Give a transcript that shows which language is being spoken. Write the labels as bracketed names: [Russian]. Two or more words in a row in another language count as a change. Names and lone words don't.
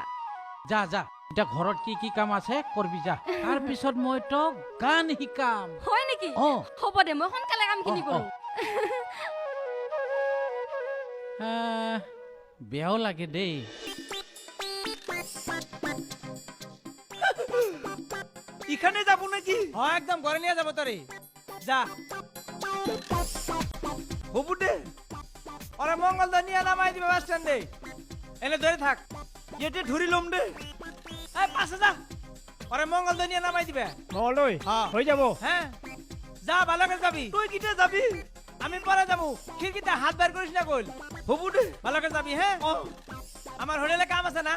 [Assamese] যা যা এতিয়া ঘৰত কি কি কাম আছে কৰবি যা তাৰ পিছত মই তোক গান শিকাম হয় নেকি হ'ব দে মই সোনকালে কামখিনি কৰোঁ বেয়াও লাগে দেই [Bangla] ইখানে যাব নাকি হ্যাঁ একদম ঘরে নিয়ে যাবো তোরে যা [Assamese] হ'ব দে [Bangla] ওরে মঙ্গলদা নিয়ে নামাই দিবে বাস স্ট্যান্ডে এনে ধরে থাক [Assamese] ইয়াতে ধৰি ল'ম দে [Bangla] এই পাশে যা ওরে মঙ্গলদা নিয়ে নামাই দিবে মহলয় হ্যাঁ [Assamese] হৈ যাব [Bangla] হ্যাঁ যা ভালো করে যাবি [Assamese] তই কেতিয়া যাবি [Bangla] আমি পরে যাবো খিড়কিতে হাত বের করিস না কইল [Assamese] হ'ব দে [Bangla] ভালো করে যাবি হ্যাঁ আমার হোটেলে [Assamese] কাম আছে না